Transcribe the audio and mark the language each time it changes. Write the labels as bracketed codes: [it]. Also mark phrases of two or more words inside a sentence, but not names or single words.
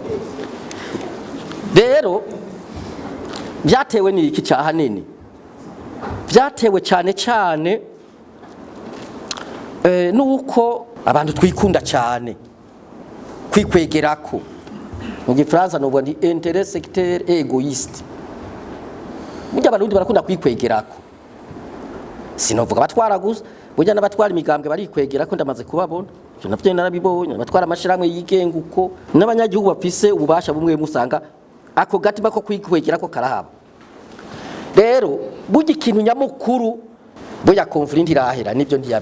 [rn] rero byatewe n'iki cyahanini byatewe cyane nuko abantu twikunda cyane kwikwegerako mu gifaransa no bwandi [fr] intérêt secteur égoïste [rn] burya abarundi barakunda kwikwegerako sinovuga batwara gusa burya n'abatwara imigambwe barikwegerako ndamaze kubabona cyo navyo narabibonye abatwara amashiramwe yigenga uko n'abanyagihugu bafise ububasha bumwe musanga ako gatima ko kwikwegerako karahaba rero burya ikintu nyamukuru burya conflit irahera nivyo